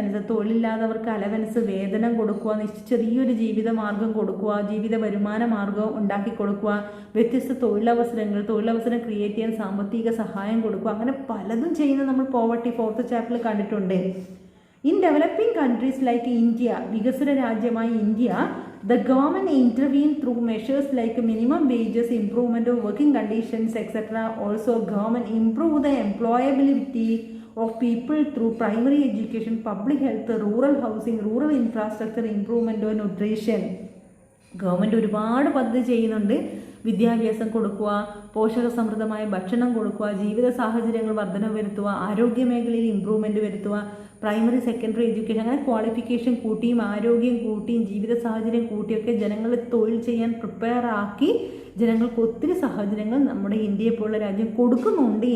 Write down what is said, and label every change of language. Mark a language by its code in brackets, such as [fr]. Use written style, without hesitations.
[ml] തൊഴിലില്ലാത്തവർക്ക് allowance, വേതനം കൊടുക്കുക, ചെറിയൊരു ജീവിത മാർഗം കൊടുക്കുക, ജീവിത വരുമാന മാർഗം ഉണ്ടാക്കി കൊടുക്കുക, വ്യത്യസ്ത തൊഴിലവസരം ക്രിയേറ്റ് ചെയ്യാൻ സാമ്പത്തിക സഹായം കൊടുക്കുക, അങ്ങനെ പലതും ചെയ്യുന്നത് നമ്മൾ പോവർട്ടി 4th ചാപ്റ്ററിൽ കണ്ടിട്ടുണ്ട്. [en] in developing countries like India, [ml] വികസ്വര രാജ്യമായ India, [en] the government intervene through measures like minimum wages, improvement of working conditions, etc. Also, government improve the employability of people through primary education, public health, rural housing, rural infrastructure improvement and nutrition. [ml] Government ഒരുപാട് പദ്ധതി ചെയ്യുന്നുണ്ട്. വിദ്യാഭ്യാസം കൊടുക്കുക, പോഷകസമൃദ്ധമായ ഭക്ഷണം കൊടുക്കുക, ജീവിത സാഹചര്യങ്ങൾ വർധന വരുത്തുക, ആരോഗ്യ മേഖലയിൽ ഇമ്പ്രൂവ്മെൻറ്റ് വരുത്തുക, പ്രൈമറി സെക്കൻഡറി എഡ്യൂക്കേഷൻ, അങ്ങനെ ക്വാളിഫിക്കേഷൻ കൂട്ടിയും ആരോഗ്യം കൂട്ടിയും ജീവിത സാഹചര്യം കൂട്ടിയൊക്കെ ജനങ്ങളെ തൊഴിൽ ചെയ്യാൻ പ്രിപ്പയർ ആക്കി ജനങ്ങൾക്ക് ഒത്തിരി സാഹചര്യങ്ങൾ നമ്മുടെ ഇന്ത്യയെ പോലുള്ള രാജ്യം കൊടുക്കുന്നുണ്ട്.